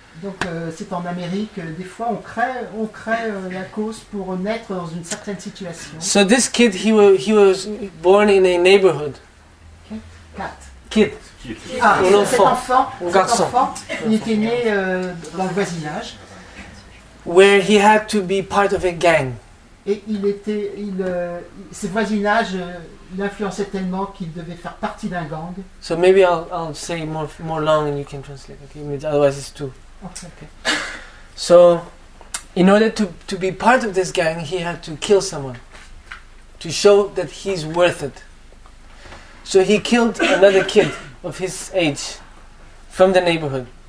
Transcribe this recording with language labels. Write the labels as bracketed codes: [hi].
[fr] Donc c'est en Amérique, des fois on crée la cause pour naître dans une certaine situation. [en] So this kid, he was born in a neighborhood. Cat. Kid. Ah, [fr] Un cet enfant. Un garçon. enfant, il était né dans le voisinage [en] Where he had to be part of a gang. [fr] et ce voisinage l'influençait tellement qu'il devait faire partie d'un gang. [en] So maybe I'll say more long and you can translate. Okay, otherwise it's too. Okay. So, in order to be part of this gang, he had to kill someone to show that he's worth it. So he killed another kid of his age from the neighborhood.